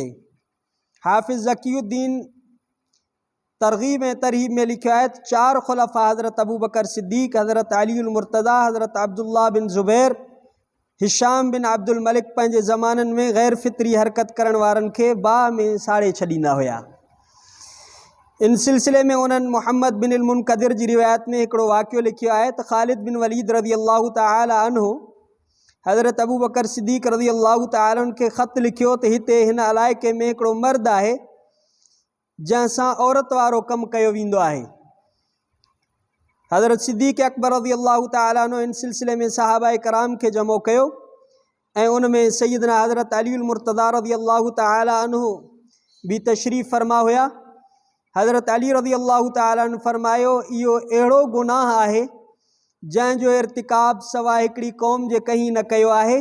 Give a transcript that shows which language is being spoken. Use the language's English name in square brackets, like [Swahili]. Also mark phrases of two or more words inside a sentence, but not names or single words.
[Sindhi] हाफ़िज़ ज़कीउद्दीन तरग़ीब ऐं तरहीब में लिखियो आहे 4 ख़ुलफ़ा हज़रत अबू बकर सिद्दीक़, हज़रत अलीउल मुर्तज़ा, हज़रत अब्दुल्लाह बिन ज़ुबैर, हिशाम बिन अब्दुल मलिक पंहिंजे ज़माननि में ग़ैर फितरी हरकत करण वारनि खे बाह में साड़े छॾींदा हुया। इन सिलसिले में उन्हनि मोहम्मद बिन अल मुनकदिर जी रिवायत में हिकिड़ो वाक़ियो लिखियो आहे त ख़ालिद बिन वलीद [Arabic] رضي الله تعالى عنه [Sindhi] हज़रत अबू बकर सिद्दीक़ [Arabic] رضي الله تعالى عنه [Sindhi] खे ख़त लिखियो त हिते हिन इलाइक़े में हिकिड़ो मर्द आहे जंहिंसां औरत वारो कमु कयो वेंदो आहे। हज़रत सिद्दीक़ अकबर [Arabic] رضي الله تعالى عنه [Sindhi] इन सिलसिले में सहाबा कराम खे जमो कयो ऐं उन में सैयदना हज़रत अलीउल मुर्तज़ा [Arabic] رضي الله تعالى عنه [Sindhi] भी तशरीफ़ फरमा हुया। हज़रत अली [Arabic] رضي الله تعالى عنه [Sindhi] फरमायो इहो अहिड़ो गुनाह आहे जंहिंजो इर्तिकाब सवाइ हिकिड़ी क़ौम जे कहीं न कयो आहे।